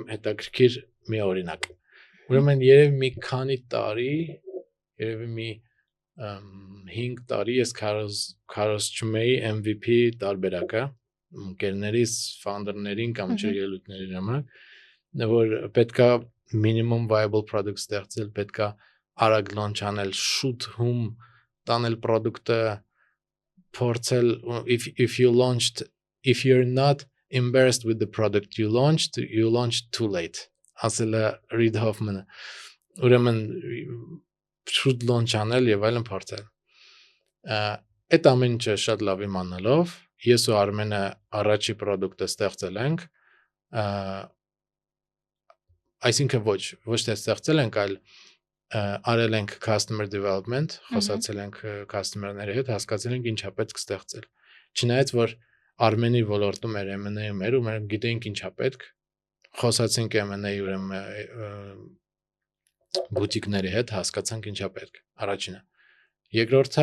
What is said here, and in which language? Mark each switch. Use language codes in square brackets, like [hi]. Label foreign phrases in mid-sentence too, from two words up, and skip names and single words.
[hy] հետաքրքիր մի օրինակ։ Ուրեմն երևի մի քանի տարի, երևի մի 5 տարի ես քարոզչում էի MVP տարբերակը, ընկերներիս, ֆաունդերներին կամ ջրելույթների ժամանակ, որ պետքա [en] minimum viable product [hy] ստեղծել, պետքա արագ launch անել, շուտ հում տանել product-ը, փորձել [en] if you're not embarrassed with the product you launched too late. [hy] Ասել է Reid Hoffman-ը։ Ուրեմն շուտ launch անել եւ այլն փորձել։ Այդ ամեն ինչը շատ լավ իմանալով, ես ու Արմենը առաջի product-ը ստեղծել ենք, այսինքն ոչ թե ստեղծել ենք, այլ արել ենք [en] customer development, [hy] խոսացել ենք customer-ների հետ, հասկացել ենք ինչա պետք ստեղծել։ Չնայած որ Արմենի ոլորտում էր M&A-ում էր ու մենք գիտեինք ինչա պետք, խոսացինք M&A-ի ուրեմն բուտիկների հետ, հասկացանք ինչա պետք։ Առաջինը։ Երկրորդը